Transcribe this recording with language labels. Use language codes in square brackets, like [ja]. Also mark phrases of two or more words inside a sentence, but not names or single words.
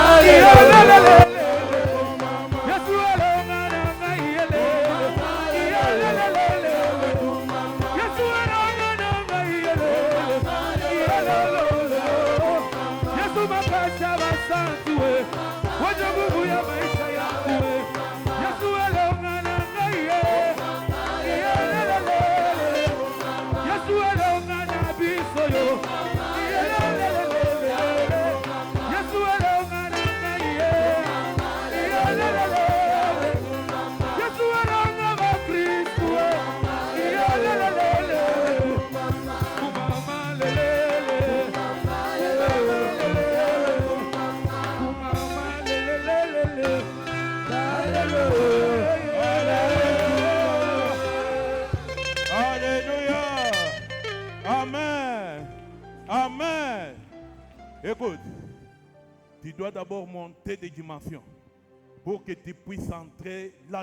[ln] Lelele. Yesu elongananga ye. Lelele. Yesu elongananga ye. Yesu makasi ya basantu ye. [sw] Waje nguvu ya maisha yangu ye. [ln] Yesu elongananga ye. Lelele. Yesu elongana biso yo. Lelele. Yesu elongananga ye. Lelele. Yesu elonga ba Kristo ye. Lelele. Mama lelele. Mama lelele. [fr] Alléluia. Amen. Amen. Écoute, tu dois d'abord monter des dimensions pour que tu puisses entrer là-dedans.